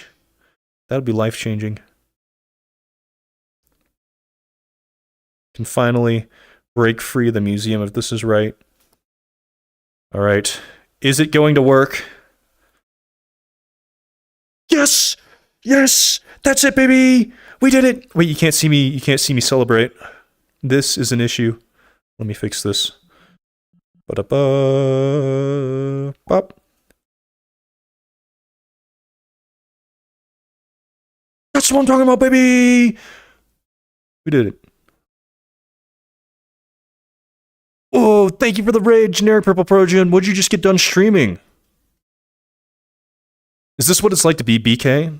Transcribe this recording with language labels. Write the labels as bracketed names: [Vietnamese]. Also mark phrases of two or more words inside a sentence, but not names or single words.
[English] That would be life-changing. Can finally break free of the museum if this is right. All right. Is it going to work? Yes! Yes! That's it, baby! We did it! Wait, you can't see me. You can't see me celebrate. This is an issue. Let me fix this. Ba-da-ba. Bop. That's what I'm talking about, baby! We did it. Oh, thank you for the raid, Generic Purple Progen. What'd you just get done streaming? Is this what it's like to be BK?